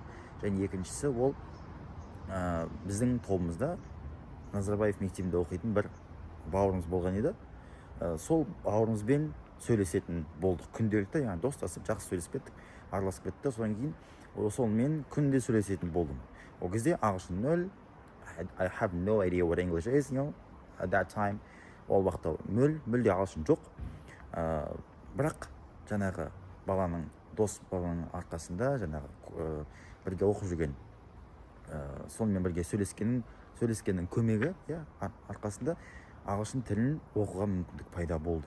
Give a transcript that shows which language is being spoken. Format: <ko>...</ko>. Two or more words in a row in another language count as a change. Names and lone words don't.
<kk>Және екіншісі ол біздің тобымызда Назарбаев мектебінде оқитын бір бауырымыз болған еді. Сол бауырымызбен сөйлесетін болдық күнделікті, яғни достасып, жақсы сөйлесіп кеттік, араласып кетті. Содан кейін сонымен күнде сөйлесетін болдым. Ол кезде ағылшын 0,</kk> <en>I have no idea what English is, at that time.</en> <kk>Ол уақытта мүлде ағылшын жоқ. Бірақ жаңағы дос баланың арқасында, жаңағы бірге оқып жүрген, сонымен бірге сөйлескеннің көмегі арқасында ағылшын тілін оқуға мүмкіндік пайда болды.</kk>